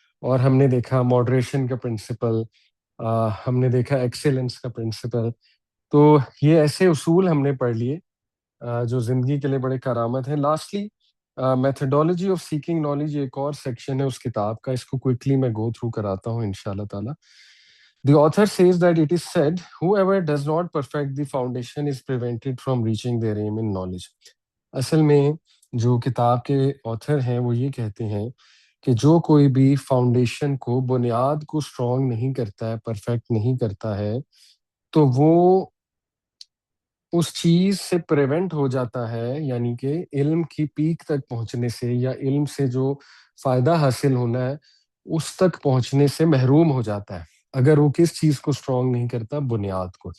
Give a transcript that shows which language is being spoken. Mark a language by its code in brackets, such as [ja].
[ur] اور ہم نے دیکھا ماڈریشن کا پرنسپل، ہم نے دیکھا ایکسیلنس کا پرنسپل. تو یہ ایسے اصول ہم نے پڑھ لیے جو زندگی کے لیے بڑے کارآمد ہیں. [en] lastly methodology of seeking knowledge [ur] ایک اور سیکشن ہے اس کتاب کا، اس کو کوئکلی میں گو تھرو کراتا ہوں انشاءاللہ تعالی. [en] The author says that it is said, whoever does not perfect the foundation is prevented from reaching their aim in knowledge. [ur] اصل میں جو کتاب کے آتھر ہیں وہ یہ کہتے ہیں کہ جو کوئی بھی فاؤنڈیشن کو، بنیاد کو اسٹرانگ نہیں کرتا ہے، پرفیکٹ نہیں کرتا ہے، تو وہ اس چیز سے پریونٹ ہو جاتا ہے، یعنی کہ علم کی پیک تک پہنچنے سے، یا علم سے جو فائدہ حاصل ہونا ہے اس تک پہنچنے سے محروم ہو جاتا ہے اگر وہ کس چیز کو اسٹرانگ نہیں کرتا؟ بنیاد کو.